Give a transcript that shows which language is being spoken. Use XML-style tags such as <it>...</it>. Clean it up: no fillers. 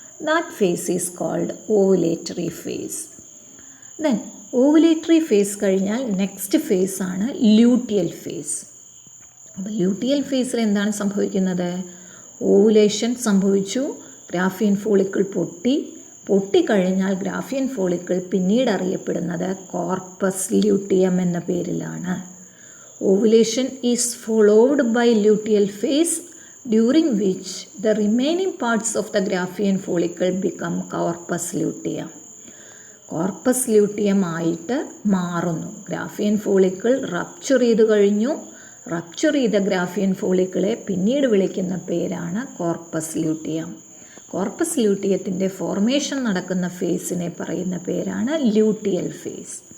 <en>That phase is called ovulatory phase.</en> <ml>Then ovulatory face കഴിഞ്ഞാൽ next ഫേസാണ് luteal face. അപ്പോൾ luteal ഫേസിൽ എന്താണ് സംഭവിക്കുന്നത്? ഓവുലേഷൻ സംഭവിച്ചു, ഗ്രാഫിയൻ ഫോളിക്കിൾ പൊട്ടിക്കഴിഞ്ഞാൽ ഗ്രാഫിയൻ ഫോളിക്കിൾ പിന്നീട് അറിയപ്പെടുന്നത് കോർപ്പസ് ലൂട്ടിയം എന്ന പേരിലാണ്.</ml> <en>Ovulation is followed by luteal phase, during which the remaining parts of the Graafian follicle become corpus luteum.</en> <ml>Corpus luteum ആയിട്ട് മാറുന്നു. ഗ്രാഫിയൻ ഫോളിക്കിൾ റപ്ചർ ചെയ്ത് കഴിഞ്ഞു. റപ്ചർ ചെയ്ത ഗ്രാഫിയൻ ഫോളിക്കിളെ പിന്നീട് വിളിക്കുന്ന പേരാണ് കോർപ്പസ് ലൂട്ടിയം. കോർപ്പസ് ലൂട്ടിയത്തിൻ്റെ ഫോർമേഷൻ നടക്കുന്ന ഫേസിനെ പറയുന്ന പേരാണ് ലൂട്ടിയൽ ഫേസ്.</ml>